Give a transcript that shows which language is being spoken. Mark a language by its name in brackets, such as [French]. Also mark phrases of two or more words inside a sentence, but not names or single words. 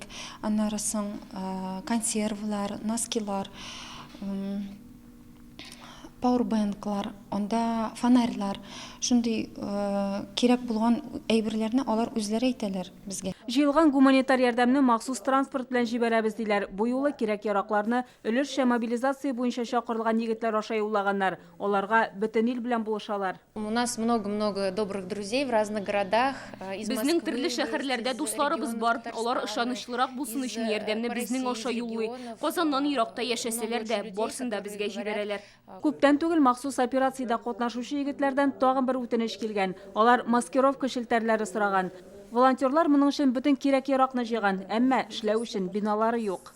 [Tatar] Аннары соң консервалар, носкилар, пауэрбанклар, анда фонарьлар, шундый кирәк булган әйберләрне алар үзләре әйтәләр безгә. Җыелган гуманитар ярдәмне махсус транспорт белән җибәрәбез диләр. Бу юлы кирәк-яракларны өлешчә мобилизация буенча чакырылган егетләр аша юллаганнар. Аларга бөтен ил белән булышалар. [Russian] У нас много-много добрых друзей в разных городах. [Tatar] Безнең төрле шәһәрләрдә дусларыбыз бар. Алар ышанычлырак булсын өчен ярдәмне безнең аша юллый. Казаннан еракта яшәсәләр дә, барсын да безгә җибәрәләр. Күптән түгел махсус операциядә катнашучы егетләрдән тагын бер үтенеч килгән. Алар маскировка шелтәрләре сораган. Волонтерлар моның өчен бөтен кирәк-яракны җыйган, әмма эшләү өчен биналары юк.